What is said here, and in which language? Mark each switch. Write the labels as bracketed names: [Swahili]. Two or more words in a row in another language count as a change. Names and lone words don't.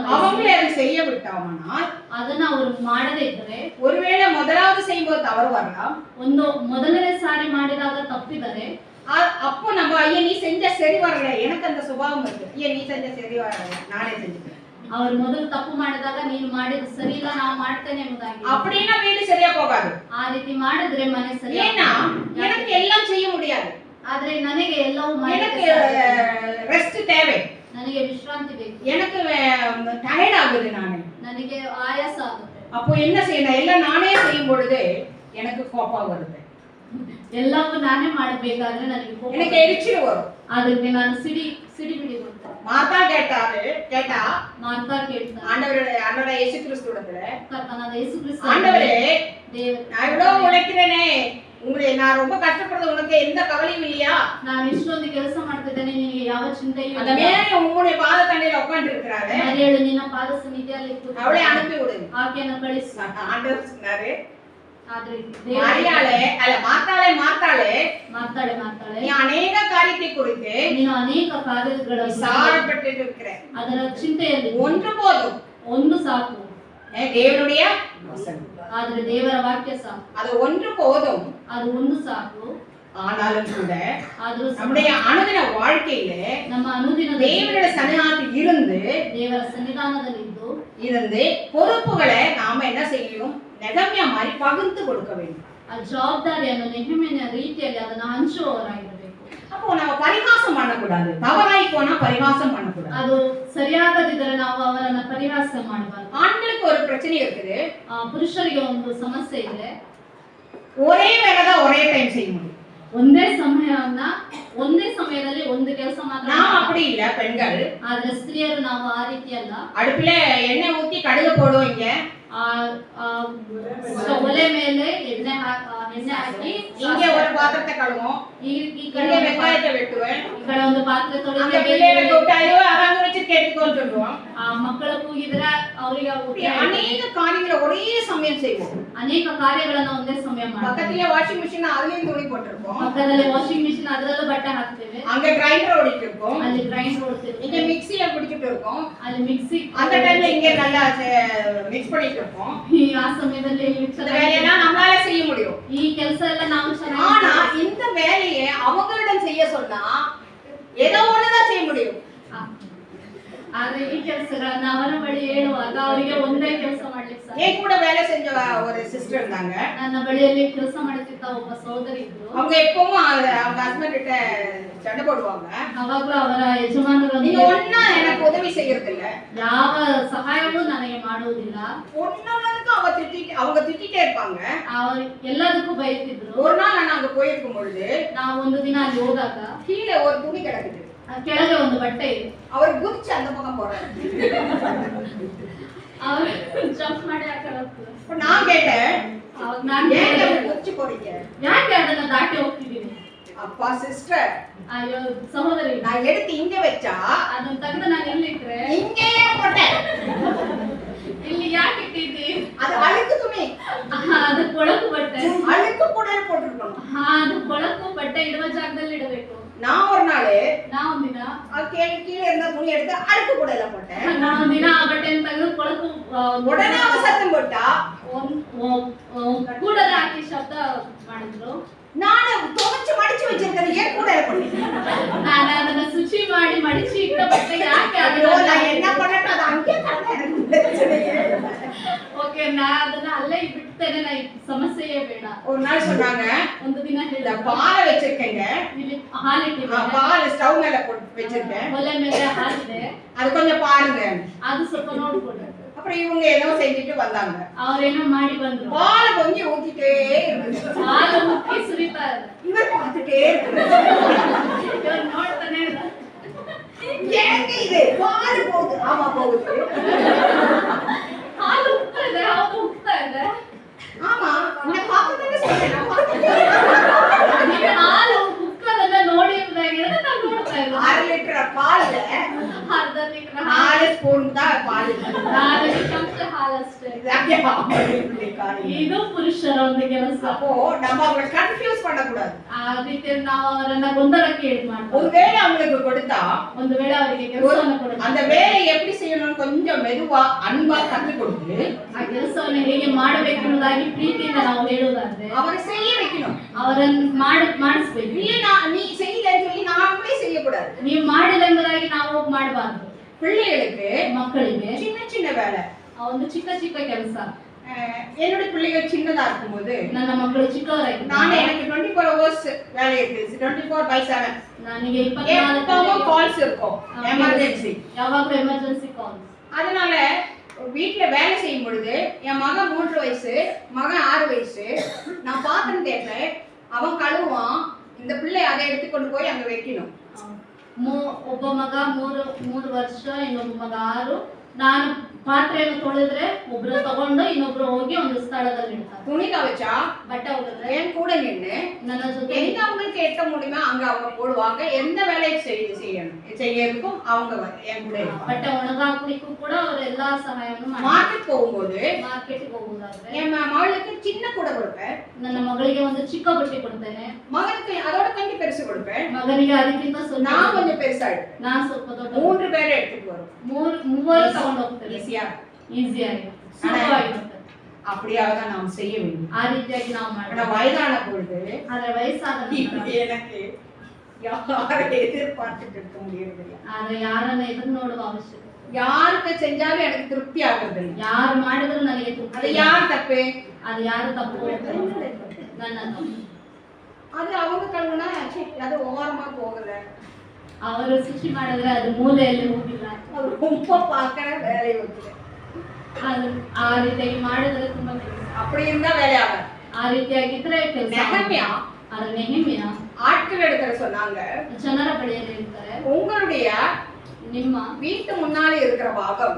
[Tamil] அவங்களே அதை செய்ய விட்டாங்கன்னா, [Kannada] ಅದನ್ನ ಅವರು ಮಾಡದೇ ಇದ್ದರೆ, [Tamil] ஒருவேளை முதலாவது செய்யும்போது தவறு வரலாம், [Kannada] ಒಂದು ಮೊದಲನೇ ಸಾರಿ ಮಾಡಿದಾಗ ತಪ್ಪಿದರೆ, [Tamil] அப்போ நம்ம ஐயா நீ செஞ்ச சரி வரல, எனக்கு அந்த சுபாவம் இருக்கு, ஐயா நீ செஞ்ச சரி வரல, நானே செஞ்சுக்கிறேன், [Kannada] ಅವರು ಮೊದಲು ತಪ್ಪು ಮಾಡಿದಾಗ ನೀನು ಮಾಡಿದ ಸರಿ ಇಲ್ಲ, ನಾವು ಮಾಡ್ತೇನೆ ಎಂಬುದಾಗಿ [Tamil] அப்படின்னா வீடு சரியா போகாது. [Kannada] ಆ ರೀತಿ ಮಾಡಿದ್ರೆ ಮನೆ ಸರಿ. [Tamil] ஏன்னா எனக்கு எல்லாம் செய்ய முடியாது, [Kannada] ಆದ್ರೆ ನನಗೆ ಎಲ್ಲವೂ [Tamil] எனக்கு [Kannada] ಮಾಡಲಿಕ್ಕೆ [Tamil] ரெஸ்ட் தேவை, [Kannada] ನನಗೆ ವಿಶ್ರಾಂತಿ ಬೇಕು, [Tamil] எனக்கு டயர்ட் ஆகுது, [Kannada] ನನಗೆ ಆಯಾಸ ಆಗುತ್ತೆ. [Tamil] அப்போ என்ன செய்யணும், எல்லாம் நானே செய்யும் பொழுது எனக்கு கோபம் வருது, [Kannada] ಎಲ್ಲವೂ ನಾನೇ ಮಾಡಬೇಕಾದ್ರೆ ನನಗೆ ಕೋಪ [Tamil] எனக்கு எரிச்சல் வரும். [Kannada] ಅದಕ್ಕೆ ನಾನು ಸಿಡಿಬಿಡಿ ಕೊಡ್ತೇನೆ. [Tamil] மார்த்தா கேட்டா [Kannada] ಮಾರ್ತಾ ಕೇಳ್ತಾರೆ, [Tamil] ஆண்டவரே இயேசு கிறிஸ்துவிடத்துல, [Kannada] ಕರ್ತನಾದ ಯೇಸು ಕ್ರಿಸ್ತ, [Tamil] ஆண்டவரே [Kannada] ದೇವರು, [Tamil] நான் இவ்வளவு உழைக்கிறேனே, நான் ரொம்ப கஷ்டப்படுறது உனக்கு எந்த கவலையும் இல்லையா? [Kannada] ನಾನು ಇಷ್ಟೊಂದು ಕೆಲಸ ಮಾಡ್ತಿದ್ದೇನೆ, ನಿನಗೆ ಯಾವ ಚಿಂತೆಯೂ [Tamil] அந்த [Kannada] ಇಲ್ಲ. [Tamil] மேரி உங்களுடைய பாத தண்டையில உட்கார்ந்து இருக்கிறாரு, [Kannada] ಮರಿಯಳು ನಿನ್ನ ಪಾದ ಸನ್ನಿಧಿಯಲ್ಲಿ [Tamil] அவளை அனுப்பி விடு. [Kannada] ಆಕೆಯನ್ನು ಕಳಿಸು. [Tamil] ஆண்டவர் சொன்னாரு, [Kannada] ಆದ್ರೆ [Tamil] மரியாளே அல்ல மார்த்தாளே [Kannada] ಮಾತಾಳೆ [Tamil] நீ அநேக காரியத்தை குறித்து [Kannada] ನೀನು ಅನೇಕ ಕಾರ್ಯಗಳ [Tamil] விசாரப்பட்டு இருக்கிற, [Kannada] ಅದರ ಚಿಂತೆಯಲ್ಲಿ [Tamil] ஒன்று போதும், [Kannada] ಒಂದು ಸಾಕು. [Tamil] தேவனுடைய வசனம், [Kannada] ಆದ್ರೆ ದೇವರ ವಾಕ್ಯ ಸಾಕು, [Tamil] அது ஒன்று போதும். [Kannada] ಅದು ಒಂದು ಸಾಕು. [Tamil] ஆனாலும் கூட [Kannada] ಆದ್ರೂ [Tamil] நம்முடைய அனுதின வாழ்க்கையில [Kannada] ನಮ್ಮ ಅನುದಿನ [Tamil] தேவனுடைய சன்னிதானத்தில் இருந்து [Kannada] ದೇವರ ಸನ್ನಿಧಾನದಲ್ಲಿ [Tamil] இருந்து பொறுப்புகளை நாம என்ன செய்யணும், நெகமியா மாதிரி பகிர்ந்து கொடுக்க வேண்டும். [Kannada] ಆ ಜವಾಬ್ದಾರಿಯನ್ನು ನೆಹೆಮಿಯನ ರೀತಿಯಲ್ಲಿ ಅದನ್ನು ಹಂಚುವವರಾಗಿರಬೇಕು. [Tamil] அப்போ நம்ம பரிகாசம் பண்ணக்கூடாது, தவறாய் போனா பரிகாசம் பண்ணக்கூடாது. [Kannada] ಅದು ಸರಿಯಾಗದಿದ್ದರೆ ನಾವು ಅವರನ್ನ ಪರಿಹಾಸ ಮಾಡಬಾರದು. [Tamil] ஆண்களுக்கு ஒரு பிரச்சனை இருக்குது, [Kannada] ಪುರುಷರಿಗೆ ಒಂದು ಸಮಸ್ಯೆ ಇದೆ, [Tamil] ஒரே வேலைதான் ஒரே டைம் செய்ய முடியும். [Kannada] ಒಂದೇ ಸಮಯದಲ್ಲಿ ಒಂದು ಕೆಲಸ ಮಾತ್ರ. [Tamil] நாம் அப்படி இல்ல பெண்கள், [Kannada] ಆದ್ರೆ ಸ್ತ್ರೀಯರು ನಾವು ಆ ರೀತಿ ಅಲ್ಲ. [Tamil] அடுப்புல எண்ணெய் ஊத்தி கடுகு போடுவீங்க, [Kannada] ಒಲೆ ಮೇಲೆ ಎಣ್ಣೆ ಹಾಕಿ [Tamil] இங்க ஒரு பாத்திரத்தை கழுவோம், [Kannada] ಈ [Tamil] கಡೆ வெங்காயத்தை வெட்டுவேன், [Kannada] ಈ ಕಡೆ ಒಂದು ಪಾತ್ರೆ [Tamil] அந்த பிள்ளைகளை கூப்பிட்டு ஐயோ அறங்க வச்சு கேட்டுக்கோன்னு சொல்லுவோம். [Kannada] ಆ ಮಕ್ಕಳಕ್ಕೂ ಮುಗಿದ್ರೆ ಅವರಿಗೆ [Tamil] இப்படி அநேக காரியங்களை ஒரே சமயம் செய்வோம். [Kannada] ಅನೇಕ ಕಾರ್ಯಗಳನ್ನ ಒಂದೇ ಸಮಯ ಮಾಡ್ತಾರೆ. [Tamil] பக்கத்திலே [English] washing machine [Tamil] அதுலயும் துணி போட்டிருப்போம், [Kannada] ಪಕ್ಕದಲ್ಲಿ [English] washing machine [Kannada] ಅದರಲ್ಲೂ ಬಟ್ಟೆ ಹಾಕ್ತೇವೆ, [Tamil] அங்க கிரைண்டர் ஓடிட்டு இருக்கும், [Kannada] ಅಲ್ಲಿ ಗ್ರೈಂಡರ್ [Tamil] இங்க [Kannada] ಓಡ್ತಿರ್ತೇವೆ, [Tamil] மிக்ஸில பிடிச்சிட்டு இருக்கோம், [Kannada] ಅಲ್ಲಿ ಮಿಕ್ಸಿ [Tamil] அந்த டைம்ல இங்க நல்லா மிக்ஸ் பண்ணிட்டு இருக்கோம். [Kannada] ಆ ಸಮಯದಲ್ಲಿ ಇಲ್ಲಿ [Tamil] இந்த [Kannada] ಚೆನ್ನಾಗಿ [Tamil] வேலையெல்லாம் நம்மளால செய்ய முடியும். [Kannada] ಈ ಕೆಲಸ ಎಲ್ಲ ನಾವು [Tamil] ஆனா [Kannada] ಚೆನ್ನಾಗಿ [Tamil] இந்த வேலையை அவங்களிடம் செய்ய சொன்னா ஏதோ ஒண்ணுதான் செய்ய முடியும். [Kannada] ಆದ್ರೆ ಈ ಕೆಲಸಗಳನ್ನ ಅವರ ಬಳಿ ಹೇಳುವಾಗ ಅವರಿಗೆ ಒಂದೇ ಕೆಲಸ ಮಾಡ್ಲಿಕ್ಕೆ ಸಾಧ್ಯ. [Tamil] என் கூட வேலை செஞ்ச ஒரு சிஸ்டர் இருந்தாங்க. [Kannada] ನನ್ನ ಬಳಿಯಲ್ಲಿ ಕೆಲಸ ಮಾಡುತ್ತಿದ್ದ ಒಬ್ಬ ಸಹೋದರಿ ಇದ್ರು. [Tamil] அவங்க எப்பவும் அவங்க ஹஸ்பண்ட் கிட்ட சண்டை போடுவாங்க, [Kannada] ಅವಾಗ್ಲೂ ಅವರ ಯಜಮಾನರೊಂದಿಗೆ [Tamil] நீங்க ஒண்ணா எனக்கு உதவி செய்யறது இல்ல, [Kannada] ಯಾವ ಸಹಾಯವೂ ನನಗೆ ಮಾಡುವುದಿಲ್ಲ, [Tamil] ஒன்னொன்னுக்கும் அவங்க திட்டிட்டே இருப்பாங்க. [Kannada] ಅವರು ಎಲ್ಲದಕ್ಕೂ ಬೈತಿದ್ರು. [Tamil] ஒரு நாள் நான் அங்க போயிருக்கும் பொழுது [Kannada] ನಾವು ಒಂದು ದಿನ ಅಲ್ಲಿ ಹೋದಾಗ [Tamil] கீழே ஒரு துணி கிடக்குது, [Kannada] ಕೆಳಗೆ ಒಂದು ಬಟ್ಟೆ ಇದೆ. [Tamil] அவர் குதிச்சு அந்த பக்கம் போறாரு. [Kannada] ಅವರು ಜಂಪ್ ಮಾಡಿ ಆ ಕಡೆ ಹೋಗ್ತಾರೆ. [Tamil] இப்ப நான் கேட்டேன், [Kannada] ಅವಾಗ ನಾನು [Tamil] ஏன் [Kannada] ಕೇಳಿದೆ, [Tamil] அப்படி குதிச்சு போறீங்க? [Kannada] ಯಾಕೆ ಅದನ್ನ ದಾಟಿ ಹೋಗ್ತಿದ್ದೀನಿ? [Tamil] அப்பா சிஸ்டர், [Kannada] ಅಯ್ಯೋ ಸಹೋದರಿ, [Tamil] நான் எடுத்து இங்க வச்சா [Kannada] ಅದನ್ನ ತೆಗೆದು ನಾನು ಎಲ್ಲಿಟ್ರೆ [Tamil] இங்கேயே போட்டேன், [Kannada] ಇಲ್ಲಿ ಯಾಕೆ ಇಟ್ಟಿದ್ದಿ? [Tamil] அது அழுக்கு துணி, [Kannada] ಅದು ಕೊಳಕು ಬಟ್ಟೆ, [Tamil] அழுக்கு கூட போட்டுருக்கணும். [Kannada] ಅದು ಕೊಳಕು ಬಟ್ಟೆ ಇಡುವ ಜಾಗದಲ್ಲಿ ಇಡಬೇಕು. [Tamil] நான் ஒரு நாள் [Kannada] ನಾವೊಂದಿನ [Tamil] கீழே இருந்த துணி எடுத்து அழுக்கு கூடையில போட்டேன். [Kannada] ನಾವೊಂದಿನ ಆ ಬಟ್ಟೆಯನ್ನು ತೆಗೆದು ಕೊಳಕು [Tamil] உடனே அவ சத்தம் போட்டா, [Kannada] ಕೂಡಲೇ ಹಾಕಿ ಶಬ್ದ ಮಾಡಿದ್ರು. [Tamil] ನಾನು துவைச்சு மடிச்சு வச்சிருக்கேன், ஏன் கூடையில போட்டேன்? [Kannada] ನಾನು ಅದನ್ನ ಶುಚಿ ಮಾಡಿ ಮಡಿಚಿ ಇಟ್ಟ ಬಟ್ಟೆ ಯಾಕೆ [Tamil] ஐயோ, நான் என்ன பண்ணட்டும், அது அங்கே கிடந்தா எனக்கு பிரச்சனையே இல்லை. [Kannada] ಓಕೆ, ನಾ ಅದನ್ನ ಅಲ್ಲೇ ಬಿಡ್ತೇನೆ, ನಾ ಈ ಸಮಸ್ಯೆಯೇ ಬೇಡ. [Tamil] ஒரு நாள் சொன்னாங்க, [Kannada] ಒಂದು ದಿನ [Tamil] இந்த [Kannada] ಹೇಳಿದ [Tamil] பாலை வச்சிருக்கேங்க, [Kannada] ಇಲ್ಲಿ ಹಾಲಿಟ್ಟಿದ್ದೇನೆ, [Tamil] பால் ஸ்டவ் மேல போட்டு வச்சிருக்கேன், [Kannada] ಒಲೆ ಮೇಲೆ ಹಾಲಿದೆ, [Tamil] அது கொஞ்சம் பாருங்க. [Kannada] ಅದು ಸ್ವಲ್ಪ ನೋಡ್ಕೊಂಡು. [Tamil] அப்புறம் இவங்க ஏதோ செஞ்சுட்டு வந்தாங்க, [Kannada] ಅವ್ರೇನೋ ಮಾಡಿ ಬಂದ್ರು, [Tamil] பாலை கொஞ்சம் ஊத்திட்டே இருந்துச்சு. [Kannada] ಹಾಲು ಮುಕ್ಕಿ ಸುರಿತಾ ಇದೆ. [Tamil] இவர் பார்த்துட்டே இருக்கு, [Kannada] ಇವ್ರು ನೋಡ್ತಾನೆ ಇದ್ದಾರೆ. [Tamil] ஏங்க இது பால் போகுது? ஆமா போகுது. [Kannada] ಹಾಲು ಉಕ್ತಾ ಇದೆ, ಹೌದು ಉಕ್ತಾ ಇದೆ. [Tamil] ஆமா, இந்த பாக்கத்தானே சொல்றேன், நான் பார்த்துட்டே [Kannada] ನೀವು ಹಾಲು ಉಕ್ಕದನ್ನ ನೋಡಿದ್ರೆ ನಾನು ನೋಡ್ತಾ ಇದ್ದೆ. [Tamil] 6 லிட்டர் பால்ல [Kannada] ಅರ್ಧ ಲೀಟರ್ ಹಾಲು, [Tamil] 4 ಸ್ಪೂನ್ தான் பால். [Kannada] 4 ಚಮಚ ಹಾಲಷ್ಟೇ. ಇದು ಪುರುಷರ ಒಂದು ಕೆಲಸ. [Tamil] அப்போ நம்ம அவங்களை கன்ஃபியூஸ் பண்ண கூடாது. [Kannada] ಆ ರೀತಿ ನಾವು ಅವರನ್ನ ಗೊಂದಲಕ್ಕೆ ಈಡು ಮಾಡಬಾರದು. [Tamil] ஒருவேளை அவங்களுக்கு கொடுத்தா [Kannada] ಒಂದು ವೇಳೆ ಅವರಿಗೆ ಕೆಲಸವನ್ನು ಕೊಡಬೇಕು, [Tamil] அந்த வேலையை எப்படி செய்யணும்னு கொஞ்சம் மெதுவா அன்பா கற்றுக் கொடுத்து [Kannada] ಆ ಕೆಲಸವನ್ನು ಹೇಗೆ ಮಾಡಬೇಕು ಅನ್ನೋದಾಗಿ ಪ್ರೀತಿಯಿಂದ ನಾವು ಹೇಳುವುದಾದ್ರೆ [Tamil] அவரை செய்ய வைக்கணும். [Kannada] ಅವರನ್ನು ಮಾಡಿಸ್ಬೇಕು. [Tamil] நீ செய்யலன்னு சொல்லி நாமளே செய்யக்கூடாது. [Kannada] ನೀವು ಮಾಡಿಲ್ಲ ಎಂಬುದಾಗಿ ನಾವು ಹೋಗಿ ಮಾಡಬಾರದು. [Tamil] பிள்ளைகளுக்கு [Kannada] ಮಕ್ಕಳಿಗೆ [Tamil] சின்ன சின்ன வேலை, [Kannada] ಆ ಒಂದು ಚಿಕ್ಕ ಚಿಕ್ಕ ಕೆಲಸ. [Tamil] என்னோட பிள்ளைகள் சின்னதா இருக்கும்போது [Kannada] ನನ್ನ ಮಕ್ಕಳು ಚಿಕ್ಕವರಾಗಿದ್ದಾಗ [Tamil] நான் எனக்கு 24 hours வேலை இருக்கு, 24/7 [Kannada] ನನಗೆ [Tamil] எப்பவும் [Kannada] 24 [Tamil] கால்ஸ் இருக்கும், எமர்ஜென்சி. [Kannada] ಯಾವಾಗಲೂ [English] emergency call. [Tamil] அதனால வீட்டுல வேலை செய்யும் பொழுது என் மகன் 3 வயசு, மகன் 6 வயசு, நான் பாத்திரம் தேய்ப்பேன், அவன் கழுவான், இந்த பிள்ளை அதை எடுத்து கொண்டு போய் அங்க வைக்கணும். [Kannada] ಒಬ್ಬ ಮಗ 3 ವರ್ಷ, ಇನ್ನೊಬ್ಬ ಮಗ 6. ನಾನು ಪಾತ್ರೆಯನ್ನು ತೊಳೆದ್ರೆ ಒಬ್ರು ತಗೊಂಡು ಇನ್ನೊಬ್ರು ಹೋಗಿ ಒಂದು ಸ್ಥಳದಲ್ಲಿ ಇಡ್ತಾರೆ. [Tamil] துணி துவைச்சா [Kannada] ಬಟ್ಟೆ ಹೋಗಿದ್ರೆ [Tamil] என் கூட நின்று [Kannada] ನನ್ನ ಜೊತೆ [Tamil] எங்க அவங்களுக்கு எட்ட முடியுமோ அங்க அவங்க போடுவாங்க. எந்த வேலையை செய்யறதுக்கும் அவங்க என் கூட இருப்பாங்க. [Kannada] ಬಟ್ಟೆ ಒಣಗಾಕ್ಲಿಕ್ಕೂ ಕೂಡ ಅವರು ಎಲ್ಲಾ ಸಹಾಯವನ್ನು ಮಾಡ್ತಾರೆ. [Tamil] மார்க்கெட் போகும்போது [Kannada] ಮಾರ್ಕೆಟ್ಗೆ ಹೋಗುವುದಾದ್ರೆ [Tamil] என் மகளுக்கு சின்ன கூட கொடுப்பேன், [Kannada] ನನ್ನ ಮಗಳಿಗೆ ಒಂದು ಚಿಕ್ಕ ಬಟ್ಟೆ ಕೊಡ್ತೇನೆ, [Tamil] மகனுக்கு அதோட கொஞ்சம் பெருசு கொடுப்பேன், [Kannada] ಮಗನಿಗೆ ಅದಕ್ಕಿಂತ ಸ್ವಲ್ಪ [Tamil] நான் கொஞ்சம் பெருசா எடுப்பேன். [Kannada] ನಾನು ಸ್ವಲ್ಪ ದೊಡ್ಡ [Tamil] 3 பேரை எடுத்துட்டு வரும், [Kannada] ಮೂವರು ತಗೊಂಡು ಹೋಗ್ತೇವೆ. [Tamil] ஈஸியா. [Kannada] ಈಸಿಯಾಗಿ ಸುಲಭವಾಗಿರುತ್ತೆ. [Tamil] அப்படியாகதான் நாம் செய்ய வேண்டும். [Kannada] ಆ ರೀತಿಯಾಗಿ ನಾವು [Tamil] ஆனா [Kannada] ಮಾಡ್ತೀವಿ. [Tamil] வயதான பொழுது [Kannada] ಆದ್ರೆ ವಯಸ್ಸಾದ ನಂತರ [Tamil] எனக்கு யாரை எதிர்பார்த்துட்டு இருக்க முடியறதில்ல. [Kannada] ಆದ್ರೆ ಯಾರನ್ನ ಎದುರು ನೋಡುವ ಅವಶ್ಯಕತೆ, [Tamil] யாருக்கு செஞ்சாலும் எனக்கு திருப்தி ஆகுறது இல்லை. [Kannada] ಯಾರು ಮಾಡಿದ್ರು ನನಗೆ [Tamil] அது [Kannada] ತೃಪ್ತಿ. [Tamil] யார் தப்பு? [Kannada] ಅದು ಯಾರು ತಪ್ಪು? ನನ್ನ ತಪ್ಪು. [Tamil] அது அவங்க கழுவுனா அது ஓரமா போகல, [Kannada] ಅವರು ಶುಚಿ ಮಾಡಿದ್ರೆ ಅದು ಮೂಲೆಯಲ್ಲಿ ಹೋಗಿಲ್ಲ. [Tamil] அது ரொம்ப பார்க்கற வேலையை வச்சுட்டு [Kannada] ಅದು ಆ ರೀತಿಯಾಗಿ ಮಾಡಿದ್ರೆ ತುಂಬಾ ಕೆಲಸ. [Tamil] அப்படி இருந்தா வேலையாகும். [Kannada] ಆ ರೀತಿಯಾಗಿದ್ರೆ ಕೆಲಸ. [Tamil] நெகமியா [Kannada] ಆದ್ರೆ ನೆಹೆಮಿಯ [Tamil] ஆட்கள் எடுக்கிற சொன்னாங்க, [Kannada] ಜನರ ಬಳಿಯಲ್ಲಿ ಇರ್ತಾರೆ, [Tamil] உங்களுடைய [Kannada] ನಿಮ್ಮ [Tamil] வீட்டு முன்னாலே இருக்கிற பாகம்